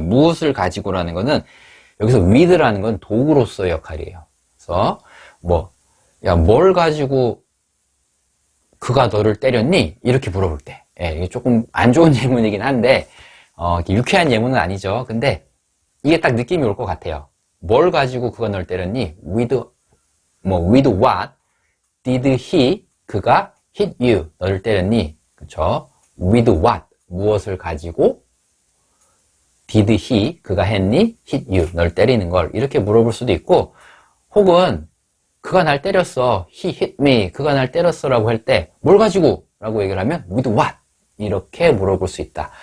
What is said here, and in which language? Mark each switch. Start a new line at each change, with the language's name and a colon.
Korean: 무엇을 가지고라는 거는, 여기서 with라는 건 도구로서의 역할이에요. 그래서 뭘 가지고 그가 너를 때렸니? 이렇게 물어볼 때. 이게 조금 안 좋은 예문이긴 한데, 유쾌한 예문은 아니죠. 근데 이게 딱 느낌이 올 것 같아요. 뭘 가지고 그가 널 때렸니?
English: with what did he, 그가 hit you,
Korean: 너를 때렸니? 그쵸? with what, 무엇을 가지고
English: did he,
Korean: 그가 했니?
English: hit you,
Korean: 널 때리는 걸. 이렇게 물어볼 수도 있고, 혹은 그가 날 때렸어.
English: he hit me,
Korean: 그가 날 때렸어 라고 할 때 뭘 가지고? 라고 얘기를 하면 with what, 이렇게 물어볼 수 있다.